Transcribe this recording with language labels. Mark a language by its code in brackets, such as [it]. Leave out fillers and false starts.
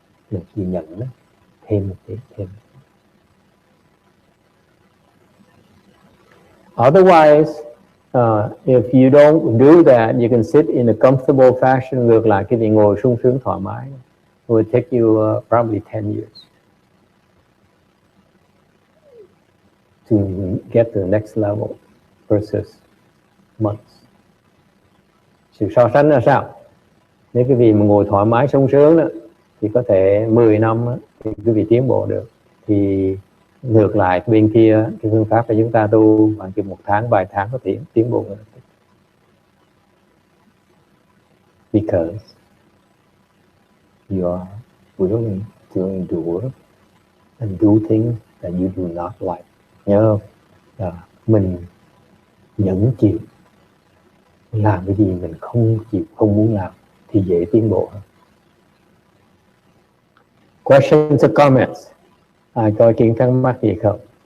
[vi] Mình chỉ nhận nó thêm một tí, thêm. [en] Otherwise, if you don't do that, you can sit in a comfortable fashion. [vi] Ngược lại, cái vị ngồi sung sướng thoải mái. [en] It will take you probably 10 years to get to the next level versus months. [vi] Sự so sánh là sao? Nếu cái vị mà ngồi thoải mái sung sướng đó, thì có thể 10 năm đó, thì quý vị tiến bộ được. Thì ngược lại bên kia, cái phương pháp của chúng ta tu khoảng chừng 1 tháng, vài tháng có thể tiến bộ được. [en] Because you are willing to endure and do things that you do not like. [vi] Nhớ không? Mình nhẫn chịu làm cái gì mình không chịu, không muốn làm thì dễ tiến bộ hơn. [en] Questions or comments? [vi] Ai có kiến thắc mắc gì không?